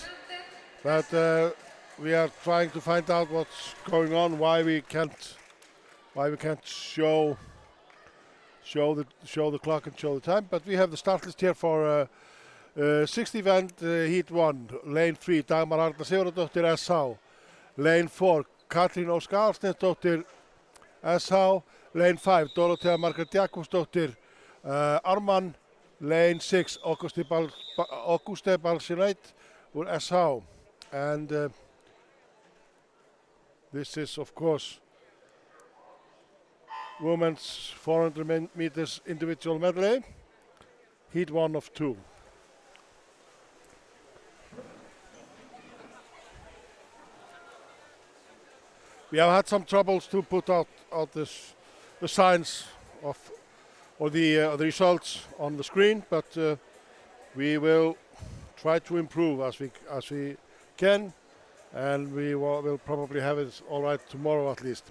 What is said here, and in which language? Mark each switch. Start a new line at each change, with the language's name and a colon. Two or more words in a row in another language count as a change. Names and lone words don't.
English: But we are trying to find out what's going on, why we can't show the clock and show the time. But we have the start list here for 6th event, heat 1, lane 3, Dagmar Arna Sigurðardóttir, SH. Lane 4, Katrín Ósk Aðalsteinsdóttir, SH. Lane 5, Dorothea Margrét Jakobsdóttir, Ármann. Lane 6, Auguste Balsinait, SH. And this is, of course, women's 400 meters individual medley, heat 1 of 2. We have had some troubles to put out the signs of or the results on the screen, but we will try to improve as we can, and we will probably have it all right tomorrow at least.